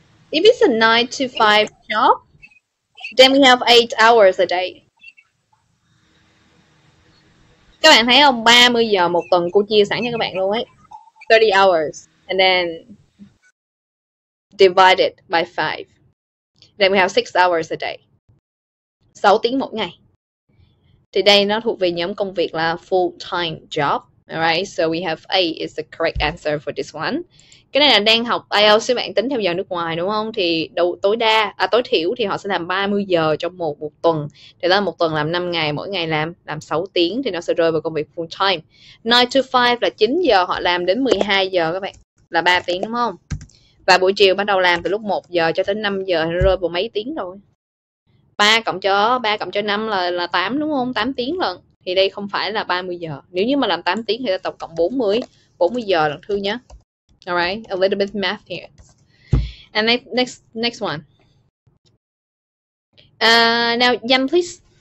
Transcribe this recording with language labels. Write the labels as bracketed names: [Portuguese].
[English] If it's a 9 to 5 job, then we have 8 hours a day. [Vietnamese] Các bạn thấy không? 30 giờ một tuần cô chia sẵn cho các bạn luôn ấy. [English] 30 hours. And then divided by 5. Then we have 6 hours a day. [Vietnamese] 6 tiếng mỗi ngày. Thì đây nó thuộc về nhóm công việc là full-time job. [English] Alright, so we have A is the correct answer for this one. [Vietnamese] Cái này là đang học IELTS, các bạn tính theo giờ nước ngoài đúng không? Thì tối thiểu thì họ sẽ làm 30 giờ trong một tuần. Thì đó một tuần làm 5 ngày, mỗi ngày làm 6 tiếng thì nó sẽ rơi vào công việc full time. 9 to 5 là 9 giờ họ làm đến 12 giờ các bạn. Là 3 tiếng đúng không? Và buổi chiều bắt đầu làm từ lúc 1 giờ cho tới 5 giờ thì nó rơi vào mấy tiếng rồi. 3 cộng cho 5 là 8 đúng không? 8 tiếng lần. Thì đây không phải là 30 giờ. Nếu như mà làm 8 tiếng thì tổng cộng 40 giờ lần Thư nhé. [English] Alright, a little bit math here. And next one. Now, Yam, please.